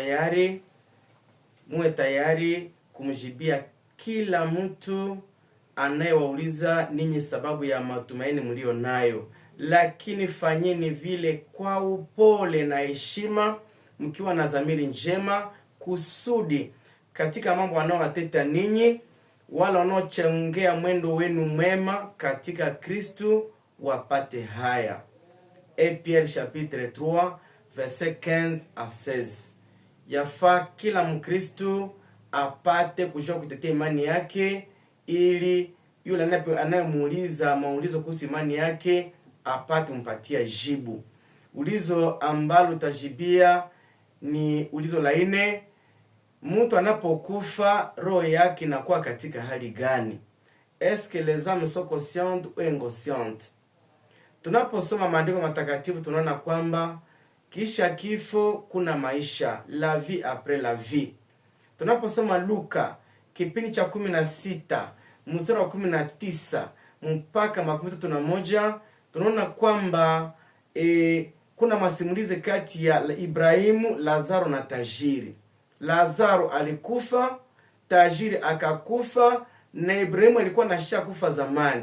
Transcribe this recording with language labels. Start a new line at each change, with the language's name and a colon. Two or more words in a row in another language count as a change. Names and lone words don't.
Swahili: tayari kumjibia kila mtu anayewauliza ninyi sababu ya matumaini mlio nayo, lakini fanyeni vile kwa upole na heshima, mkiwa na dhamiri njema, kusudi katika mambo wanaowateta ninyi wala wanaochongea mwendo wenu mwema katika Kristo wapate haya.
French: Pierre chapitre 3 verset 15 à 16.
Swahili: Yafaa kila Mkristo apate kujua kutetea imani yake, ili yule anayemuuliza maulizo kuhusu imani yake apate mpatia jibu. Ulizo ambalo utajibia ni ulizo la 4: mtu anapokufa roho yake inakuwa katika hali gani?
French: Est-ce que les âmes sont conscientes ou inconscientes?
Swahili: Tunaposoma maandiko matakatifu tunaona kwamba kisha kifo kuna maisha,
French: la vie après la vie.
Swahili: Tunaposoma Luka kipindi cha 16 mstari wa 19 mpaka 31, tunaona kwamba kuna masimulizi kati ya Ibrahimu, Lazaro na tajiri. Lazaro alikufa, tajiri akakufa, na Ibrahimu alikuwa anashakufa zamani.